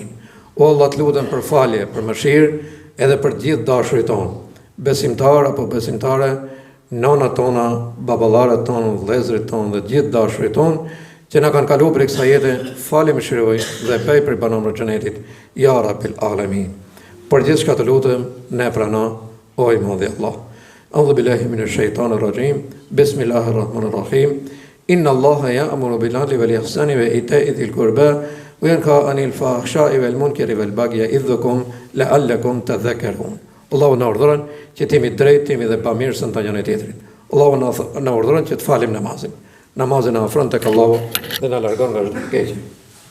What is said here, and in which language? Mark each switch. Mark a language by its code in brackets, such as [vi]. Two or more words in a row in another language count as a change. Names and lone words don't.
[sq] O Allah, të lutem për falje, për mëshirë, edhe për gjithë dashurit tonë, besimtarë apo besimtare, nonat tona, baballarët tonë, vëllezërit tonë dhe gjithë dashurit tonë, që na kanë kaluar për kësaj jete, falje mëshiroj dhe bej për banorët e xhenetit, [ar] يا رب العالمين. [sq] Për gjithë çka të lutem, ne prano, o i madhi Allah. [ar] أعوذ بالله من الشيطان الرجيم. بسم الله الرحمن الرحيم. إن الله يأمر بالعدل والإحسان وإيتاء ذي القربى وينهى عن الفحشاء والمنكر والبغي يعظكم لعلكم تذكرون. [sq] Allahu na urdhëron që të jemi drejt, të jemi dhe pamirësën të njëri tjetrit. Allahu na urdhëron që të falim namazin. Namazin na afron tek Allahu dhe na largon nga çdo keqje.